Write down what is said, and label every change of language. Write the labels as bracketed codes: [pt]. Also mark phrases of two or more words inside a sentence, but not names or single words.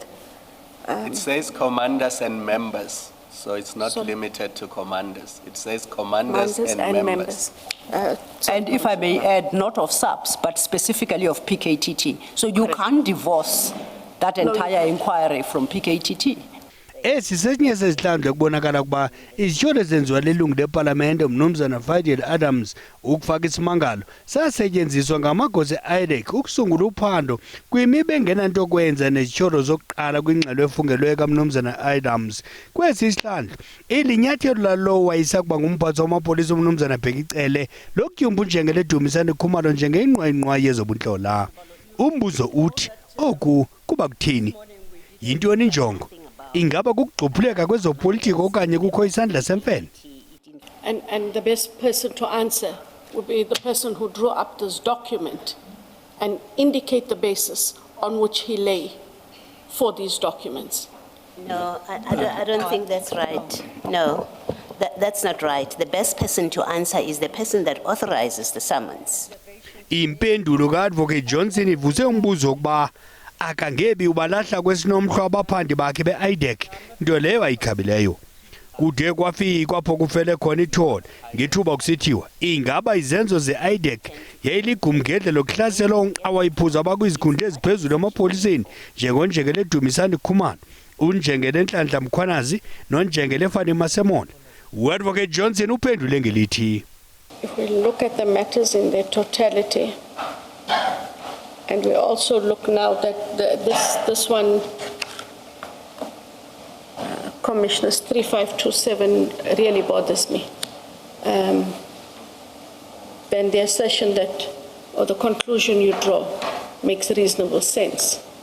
[en] It says commanders and members, so it's not limited to commanders. It says commanders and members. And if I may add, not of subs, but specifically of PKTT. So you can't divorce that entire inquiry from PKTT. [xh] Sesinye sezihlandlo kubonakala ukuba izityholo ezenziwa lilungu lepalamente uMnumzana Fadil Adams ukufaka isimangalo sasetyenziswa ngamagosa e-IDEC ukusungula uphando kwimiba engenanto kwenza nezityholo zokuqala kwingxelo efungelweyo kaMnumzana Adams. Kwesi isihlandlo ilinyathelo lalowo wayesakuba ngumphathi wamapolisa uMnumzana Bhekicele lokutyumba uNjengele Dumisani Khumalo njengeyinqwayiqwayi yezobuntlalo. Umbuzo uthi oku kuba kuthini? Yintoni injongo? Ingaba kukugxuphuleka kwezopolitiko okanye kukho isandla semfene? [en] And the best person to answer would be the person who drew up this document and indicate the basis on which he lay for these documents. No, I don't think that's right. No, that's not right. The best person to answer is the person that authorizes the summons. [xh] Impendulo ka-Advocate Johnson ivuse umbuzo wokuba akangebi ubalahla kwesinomhlwa abaphandi bakhe be-IDEC nto leyo ayikhabileyo. Kude kwafikwa apho kufele khona ithole ngethuba kusithiwa ingaba izenzo ze-IDEC yayiligumgedle lokuhlasela awayiphuza abakwizikhundla eziphezulu emapoliseni njengonjengele Dumisani Khumalo, uNjengele Nhlanhla Mkhwanazi noNjengele Fani Masemola. U-Advocate Johnson uphendule ngelithi, [en] if we look at the matters in their totality, and we also look now that this one, Commissioners 3527 really bothers me. Then the assertion that, or the conclusion you draw, makes reasonable sense.